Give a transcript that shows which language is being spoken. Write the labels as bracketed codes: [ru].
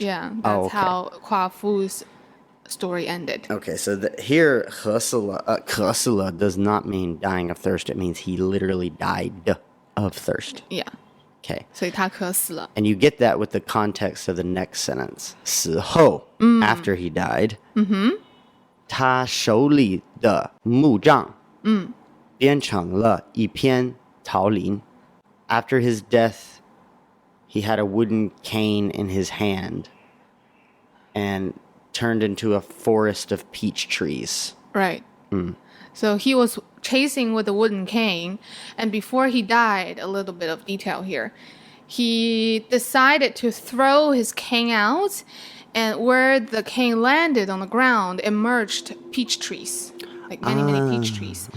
[en] Yeah, that's how 夸父 story ended. Okay, so here, 渴死了 does not mean dying of thirst. It means he literally died of thirst. Yeah. Okay. [zh] 所以他渴死了。 [en] And you get that with the context of the next sentence. [zh] 死后, [en] after he died, [zh] 他手里的木杖变成了一片桃林. [en] After his death, he had a wooden cane in his hand and turned into a forest of peach trees. Right. So he was chasing with a wooden cane, and before he died, a little bit of detail here, he decided to throw his cane out, and where the cane landed on the ground emerged peach trees, like many peach trees.